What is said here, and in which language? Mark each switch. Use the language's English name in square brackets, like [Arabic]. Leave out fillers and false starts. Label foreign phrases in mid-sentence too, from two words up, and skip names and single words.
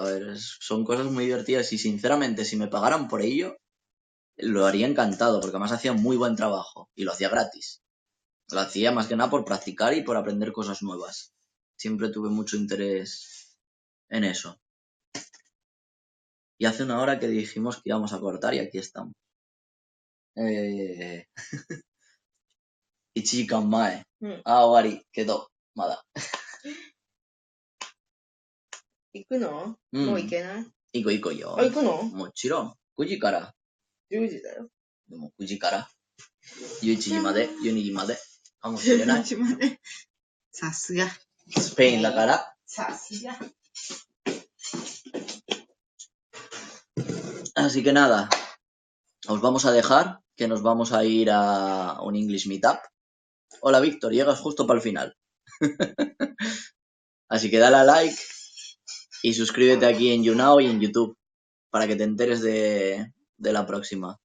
[Spanish] A ver, son cosas muy divertidas y sinceramente si me pagaran por ello, lo haría encantado porque además hacía muy buen trabajo y lo hacía gratis. Lo hacía más que nada por practicar y por aprender cosas nuevas. Siempre tuve mucho interés en eso. Y hace una hora que dijimos que íbamos a cortar y aquí estamos. [Japanese] 1 時間前。終わり。けど、まだ。行くの？もう行けない？行こうよ。行くの？もちろん。9時から。 10時だよ。でも9時から。11時まで、12時まで。かもしれない。 11時まで。さすが。スペインだから。さすが。 [Spanish] Así que nada, os vamos a dejar, que nos vamos a ir a un [English] English Meetup. [Spanish] Hola Víctor, llegas justo para el final. Así que dale a like y suscríbete aquí en YouNow y en YouTube para que te enteres de la próxima.